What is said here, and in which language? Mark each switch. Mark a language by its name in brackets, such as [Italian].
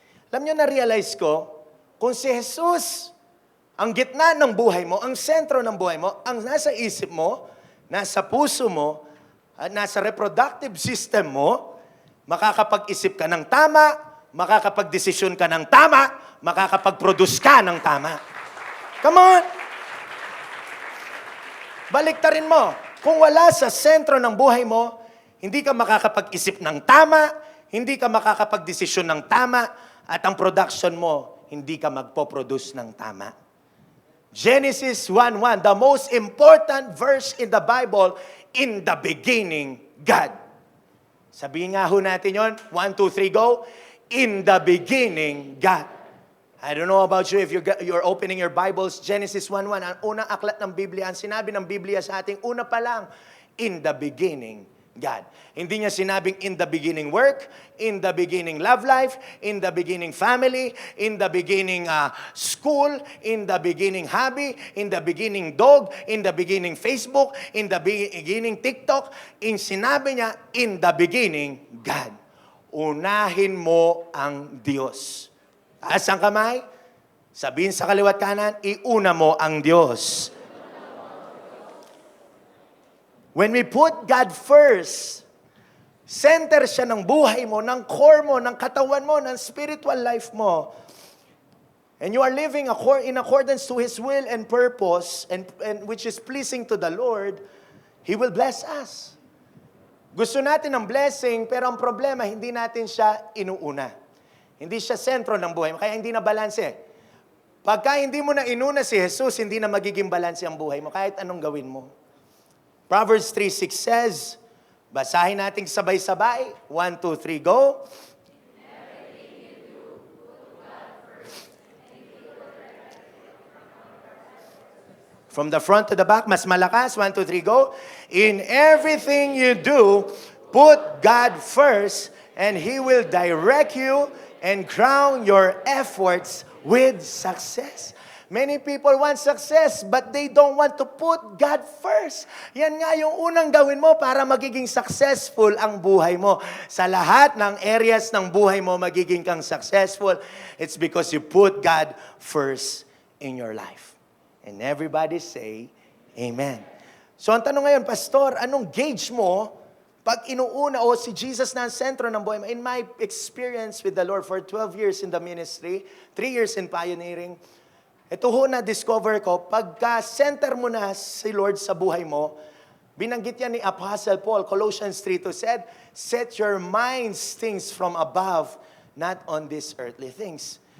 [Filipino] Alam nyo, na-realize ko, kung si Jesus, ang gitna ng buhay mo, ang sentro ng buhay mo, ang nasa isip mo, nasa puso mo, at nasa reproductive system mo, makakapag-isip ka ng tama, makakapag-desisyon ka ng tama, makakapag-produce ka ng tama. [English] Come on! [Filipino] Baliktarin mo. Kung wala sa sentro ng buhay mo, hindi ka makakapag-isip ng tama, hindi ka makakapag-desisyon ng tama, at ang production mo, hindi ka magpo-produce ng tama. [English] Genesis 1:1, the most important verse in the Bible, in the beginning, God. [Filipino] Sabihin nga ho natin yon. [English] 1, 2, 3, go. In the beginning, God. I don't know about you if you're opening your Bibles. [Filipino] Genesis 1:1, ang unang aklat ng Biblia, ang sinabi ng Biblia sa ating una pa lang, [English] in the beginning, God. [Filipino] Hindi niya sinabing [English] in the beginning work, in the beginning love life, in the beginning family, in the beginning school, in the beginning hobby, in the beginning dog, in the beginning Facebook, in the beginning TikTok. [Filipino] Sinabi niya, [English] in the beginning, God. [Filipino] Unahin mo ang Diyos. Taas ang kamay, sabihin sa kaliwat kanan, iuna mo ang Diyos. [English] When we put God first, [Filipino] center siya ng buhay mo, ng core mo, ng katawan mo, ng spiritual life mo, [English] and you are living in accordance to His will and purpose, and which is pleasing to the Lord, He will bless us. [Filipino] Gusto natin ng blessing, pero ang problema, hindi natin siya inuuna. Hindi siya sentro ng buhay mo, kaya hindi na balanse. Pagka hindi mo na inuna si Jesus, hindi na magiging balanse ang buhay mo, kahit anong gawin mo. [English] Proverbs 3:6 says, [Filipino] basahin natin sabay-sabay. [English] 1, 2, 3, go. From the front to the back, [Filipino] mas malakas. [English] 1, 2, 3, go. In everything you do, put God first, and He will direct you and crown your efforts with success. Many people want success, but they don't want to put God first. [Filipino] Yan nga yung unang gawin mo para magiging successful ang buhay mo. Sa lahat ng areas ng buhay mo, magiging kang successful. [English] It's because you put God first in your life. And everybody say, Amen. [Filipino] So ang tanong ngayon, Pastor, anong gauge mo pag inuuna o si Jesus na ang sentro ng buhay mo? [English] In my experience with the Lord for 12 years in the ministry, 3 years in pioneering, [Filipino] ito ho na-discover ko, pagka center mo na si Lord sa buhay mo, binanggit yan ni Apostle Paul, [English] Colossians 3:2 said, set your minds things from above, not on these earthly things.